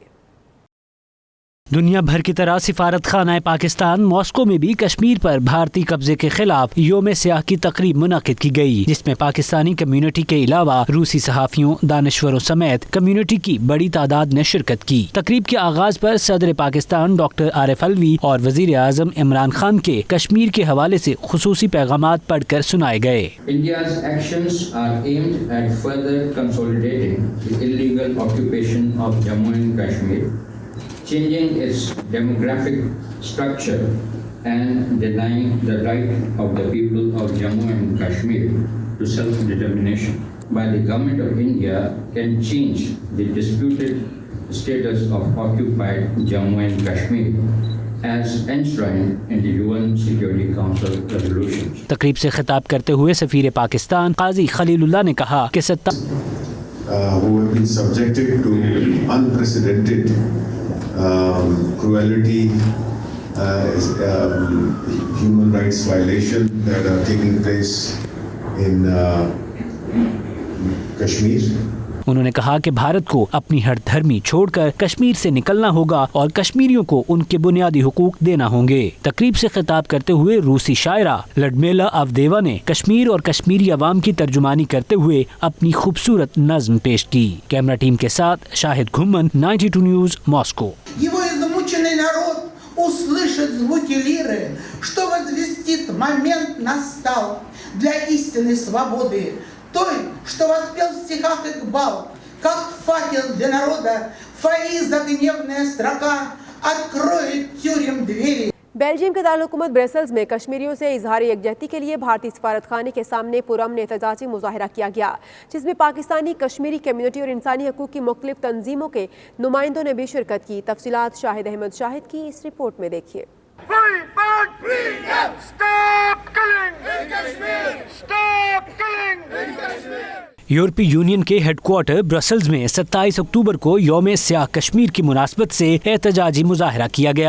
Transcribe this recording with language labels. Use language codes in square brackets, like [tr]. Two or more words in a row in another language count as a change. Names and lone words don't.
[ur] دنیا بھر کی طرح سفارت خانہ پاکستان ماسکو میں بھی کشمیر پر بھارتی قبضے کے خلاف یوم سیاہ کی تقریب منعقد کی گئی، جس میں پاکستانی کمیونٹی کے علاوہ روسی صحافیوں، دانشوروں سمیت کمیونٹی کی بڑی تعداد نے شرکت کی۔ تقریب کے آغاز پر صدر پاکستان ڈاکٹر عارف علوی اور وزیر اعظم عمران خان کے کشمیر کے حوالے سے خصوصی پیغامات پڑھ کر سنائے گئے۔ [en] India's actions are aimed at further consolidating the illegal occupation of Jammu and Kashmir, changing its demographic structure and denying the right of the people of Jammu and Kashmir to self-determination. While the government of India can change the disputed status of occupied Jammu and Kashmir as enshrined in the UN Security Council resolutions. [ur] تقریب سے خطاب کرتے ہوئے سفیر پاکستان قاضی خلیل اللہ نے کہا کہ [en] who have been subjected to unprecedented cruelty, human rights violation that are taking place in Kashmir. [ur] انہوں نے کہا کہ بھارت کو اپنی ہر دھرمی چھوڑ کر کشمیر سے نکلنا ہوگا اور کشمیریوں کو ان کے بنیادی حقوق دینا ہوں گے۔ تقریب سے خطاب کرتے ہوئے روسی شاعرہ لڈمیلا آودیوا نے کشمیر اور کشمیری عوام کی ترجمانی کرتے ہوئے اپنی خوبصورت نظم پیش کی۔ کیمرہ ٹیم کے ساتھ شاہد گھمن، 92 نیوز، ماسکو۔ [ru] Его измученный народ услышит звуки лиры, что возвестит момент настал для истинной свободы, той, что воспел в стихах Икбал, как факел для народа, фаиза гневная строка откроет тюрем двери. [ur] بیلجیم کے دارالحکومت برسلز میں کشمیریوں سے اظہار یکجہتی کے لیے بھارتی سفارت خانے کے سامنے پرامن احتجاجی مظاہرہ کیا گیا، جس میں پاکستانی کشمیری کمیونٹی اور انسانی حقوق کی مختلف تنظیموں کے نمائندوں نے بھی شرکت کی۔ تفصیلات شاہد احمد شاہد کی اس رپورٹ میں دیکھیے۔ یورپی یونین کے ہیڈ کوارٹر برسلز میں 27 اکتوبر کو یوم سیاہ کشمیر کی مناسبت سے احتجاجی مظاہرہ کیا گیا۔